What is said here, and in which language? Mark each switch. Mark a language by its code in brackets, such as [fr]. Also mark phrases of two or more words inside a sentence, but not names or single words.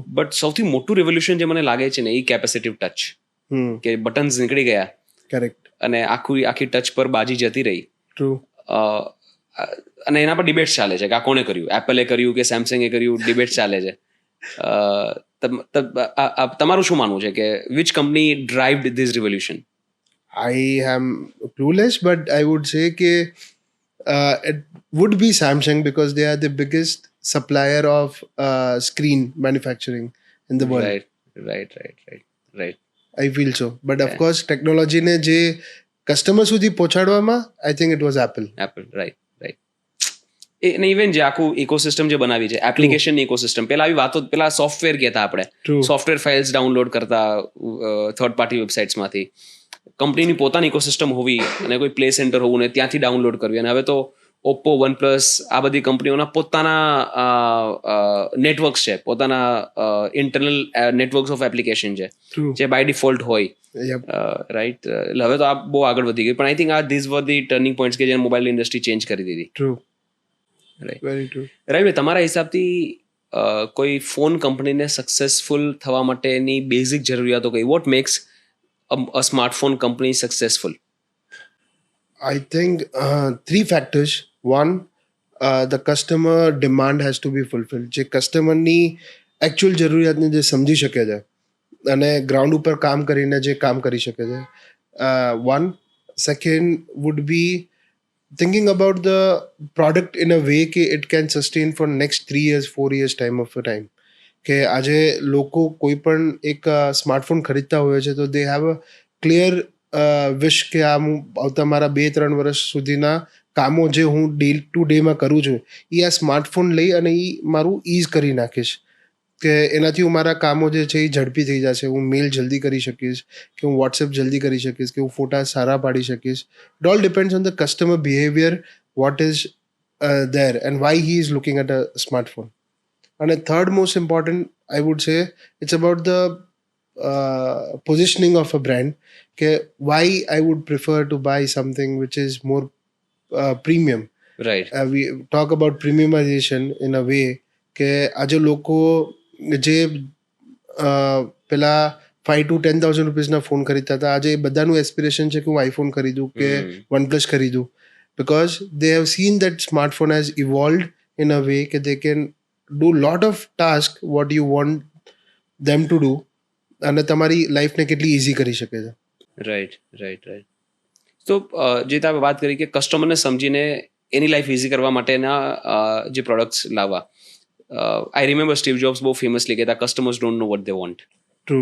[gu] બટ સૌથી મોટું રિવોલ્યુશન જે મને લાગે છે ને એ [en] capacitive touch, [gu] કે બટન્સ નીકળી ગયા [en] Correct. [gu] અને આખી ટચ પર બાજી જતી રહી. [en] True. [gu] અને એના પર ડિબેટ ચાલે છે કે આ કોણે કર્યું, એપલે કર્યું કે સેમસંગે કર્યું, ડિબેટ ચાલે છે. તમારું શું માનવું છે કે [en] which company drived this revolution? I am clueless, but I would say કે it would be Samsung because they are the biggest supplier of screen manufacturing in the world. રાઈટ. I feel so. But of course, technology [gu] ને જે કસ્ટમર સુધી પહોંચાડવામાં [en] I think it was Apple. રાઈટ. [gu] અને ઇવન જે આખું ઇકોસિસ્ટમ જે બનાવી છે, [en] application ecosystem, [gu] પેલા આવી વાતો, પેલા સોફ્ટવેર કહેતા આપણે, [en] True. software files download [gu] કરતા [en] third party [gu] વેબસાઇટ્સમાંથી. કંપનીની પોતાની ઇકોસિસ્ટમ હોવી અને કોઈ [en] play center [gu] હોવું ને ત્યાંથી ડાઉનલોડ કરવી. અને હવે તો ઓપ્પો, વનપ્લસ આ બધી કંપનીઓના પોતાના નેટવર્ક્સ છે, પોતાના [en] internal networks of application [gu] છે, [en] True. [gu] જે [en] by default [gu] હોય. [en] Yep. [gu] રાઈટ. એટલે હવે તો આ બહુ આગળ વધી ગઈ. પણ [en] I think [gu] આ [en] these were the turning points [gu] કે જેને [en] mobile industry [gu] ચેન્જ કરી દીધી. [en] True. રાઈટ. Very true. રાઈટ. [gu] તમારા હિસાબથી કોઈ ફોન કંપનીને સક્સેસફુલ થવા માટેની બેઝિક જરૂરિયાતો કઈ? [en] What makes a smartphone company successful? I think three factors. One, the customer demand has to be fulfilled. [gu] જે કસ્ટમરની એકચ્યુઅલ જરૂરિયાતને જે સમજી શકે છે અને ગ્રાઉન્ડ ઉપર કામ કરીને જે કામ કરી શકે છે. [en] One. Second would be thinking about the product in a way કે it can sustain for next 3 years, 4 years time of a time. [gu] કે આજે લોકો કોઈ પણ એક સ્માર્ટફોન ખરીદતા હોય છે તો [en] they have a clear wish [gu] કે આ હું આવતા મારા 2-3 વર્ષ સુધીના કામો જે હું ડે ટુ ડેમાં કરું છું એ આ સ્માર્ટફોન લઈ અને એ મારું ઇઝ કરી નાખીશ. કે એનાથી હું મારા કામો જે છે એ ઝડપી થઈ જશે, હું મેલ જલ્દી કરી શકીશ, કે હું વોટ્સએપ જલ્દી કરી શકીશ, કે હું ફોટા સારા પાડી શકીશ. [en] It all depends on the customer behavior, what is there and why he is looking at a smartphone. And a third most important, I would say, it's about the positioning of a brand. Okay, why I would prefer to buy something which is more premium. રાઈટ. We talk about premiumization in a way [gu] કે આજે લોકો જે પેલા 5,000 to 10,000 રૂપીસના ફોન ખરીદતા હતા, આજે બધાનું એસ્પિરેશન છે કે હું આઈફોન ખરીદું કે વનપ્લસ ખરીદું, [en] because they have seen that smartphone has evolved in a way કે they can do lot of task what you want them to do [gu] અને તમારી લાઈફને કેટલી ઇઝી કરી શકે છે. [en] રાઈટ. [gu] તો જે તમે વાત કરી કે કસ્ટમરને સમજીને એની લાઈફ ઇઝી કરવા માટેના જે પ્રોડક્ટ્સ લાવવા. [en] I remember [gu] સ્ટીવ જોબ્સ બહુ ફેમસલી કહેતા, [en] customers don't know what they want. ટ્રુ.